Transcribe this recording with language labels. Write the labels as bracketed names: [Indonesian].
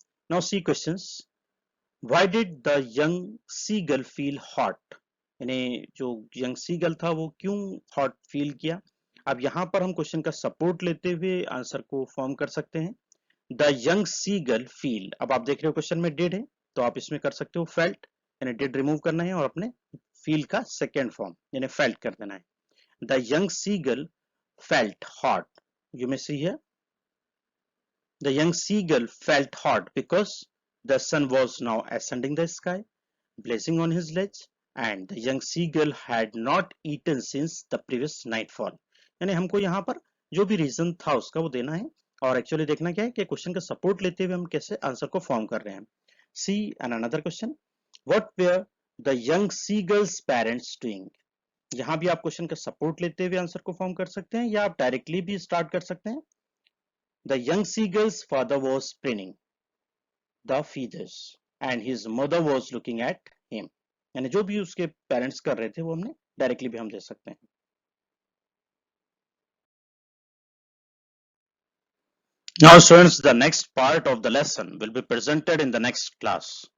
[English] now see questions, why did the young seagull feel hot, [Hindi] यानी जो young seagull था वो क्यों हॉट फील किया। अब यहाँ पर हम क्वेश्चन का सपोर्ट लेते हुए आंसर को फॉर्म कर सकते हैं। [English] the young seagull feel, [Hindi] अब आप देख रहे हो क्वेश्चन में डिड है तो आप इसमें कर सकते हो फेल्ट, यानी डिड रिमूव करना है और अपने फील का सेकेंड फॉर्म यानी फेल्ट कर देना है। [English] The young seagull felt hot, you may see here, the young seagull felt hot because the sun was now ascending the sky, blazing on his ledge, and the young seagull had not eaten since the previous nightfall। [Hindi] यानी हमको यहाँ पर जो भी reason था उसका वो देना है और एक्चुअली देखना क्या है कि क्वेश्चन का सपोर्ट लेते हुए हम कैसे आंसर को फॉर्म कर रहे हैं। [English] see and another question, what were the young seagull's parents doing, [Hindi] यहाँ भी आप क्वेश्चन का सपोर्ट लेते हुए आंसर को फॉर्म कर सकते हैं या आप डायरेक्टली भी स्टार्ट कर सकते हैं। [English] The young seagull's father was spinning the feathers and his mother was looking at him, [Hindi] यानी जो भी उसके पेरेंट्स कर रहे थे वो हमने डायरेक्टली भी हम दे सकते हैं। [English] Now students, the next part of the lesson will be presented in the next class.